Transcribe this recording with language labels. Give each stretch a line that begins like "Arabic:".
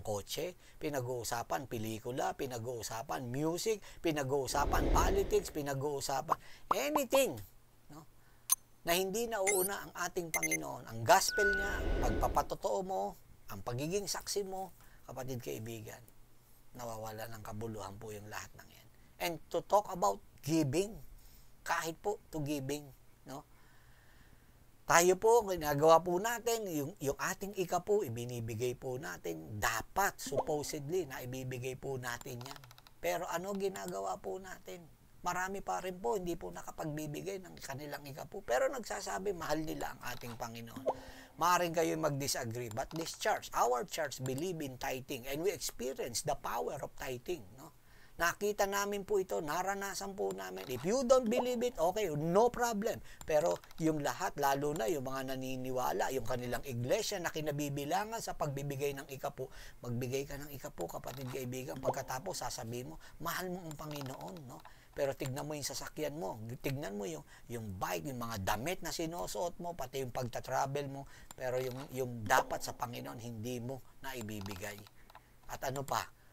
Filipino: Kotse, pinag-uusapan pelikula, pinag-uusapan music, pinag-uusapan politics, pinag-uusapan anything, no? Na hindi nauuna ang ating Panginoon, ang gospel niya, pagpapatotoo mo, ang pagiging saksi mo, kapatid kaibigan, nawawala ng kabuluhan po yung lahat ng yan.
English: And to talk about giving,
Filipino: kahit po
English: to giving, no?
Filipino: Tayo po, ginagawa po natin, yung ating ika po, ibinibigay po natin. Dapat, supposedly, na ibibigay po natin yan. Pero ano ginagawa po natin? Marami pa rin po, hindi po nakapagbibigay ng kanilang ikapu. Pero nagsasabi, mahal nila ang ating Panginoon. Maaring kayo mag-disagree,
English: but this church, our church, believe in tithing, and we experience the power of tithing, no?
Filipino: Nakita namin po ito, naranasan po namin.
English: If you don't believe it, okay, no problem.
Filipino: Pero yung lahat, lalo na yung mga naniniwala, yung kanilang iglesia na kinabibilangan sa pagbibigay ng ikapu, magbigay ka ng ikapu, kapatid kaibigan, pagkatapos sasabihin mo, mahal mo ang Panginoon, no? Pero tignan mo yung sasakyan mo, tignan mo yung bike, yung mga damit na sinusuot mo, pati yung pagta-travel mo, pero yung dapat sa Panginoon, hindi mo na ibibigay. At ano pa?